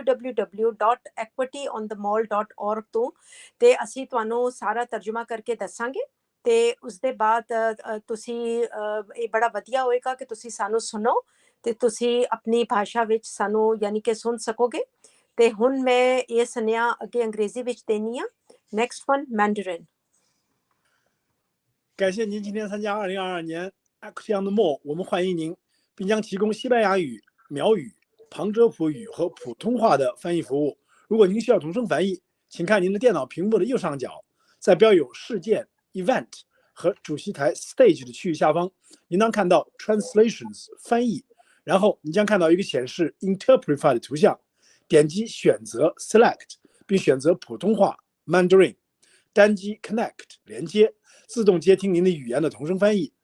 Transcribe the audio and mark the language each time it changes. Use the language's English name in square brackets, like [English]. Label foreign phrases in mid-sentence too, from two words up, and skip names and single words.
[Punjabi] www.equityonthemall.org ਤੋਂ ਤੇ ਅਸੀਂ ਤੁਹਾਨੂੰ ਸਾਰਾ ਤਰਜਮਾ ਕਰਕੇ ਦੱਸਾਂਗੇ ਤੇ ਉਸ ਦੇ ਬਾਅਦ ਤੁਸੀਂ ਇਹ ਬੜਾ ਵਧੀਆ ਹੋਏਗਾ ਕਿ ਤੁਸੀਂ ਸਾਨੂੰ ਸੁਣੋ ਤੇ ਤੁਸੀਂ ਆਪਣੀ ਭਾਸ਼ਾ ਵਿੱਚ ਸਾਨੂੰ ਯਾਨੀ ਕਿ ਸੁਣ ਸਕੋਗੇ ਤੇ ਹੁਣ ਮੈਂ ਇਹ ਸੁਨੇਹਾ ਅੱਗੇ ਅੰਗਰੇਜ਼ੀ ਵਿੱਚ ਦੇਣੀ ਆ [English] next one Mandarin [Chinese] 感谢您今天参加2022年 Equity on the Mall， 我们欢迎您，并将提供西班牙语、苗语、旁遮普语和普通话的翻译服务。如果您需要同声翻译，请看您的电脑屏幕的右上角，在标有事件 Event 和主席台 Stage 的区域下方，您能看到 Translations 翻译，然后你将看到一个显示 Interpretify 的图像，点击选择 Select， 并选择普通话 Mandarin， 单击 Connect 连接，自动接听您的语言的同声翻译。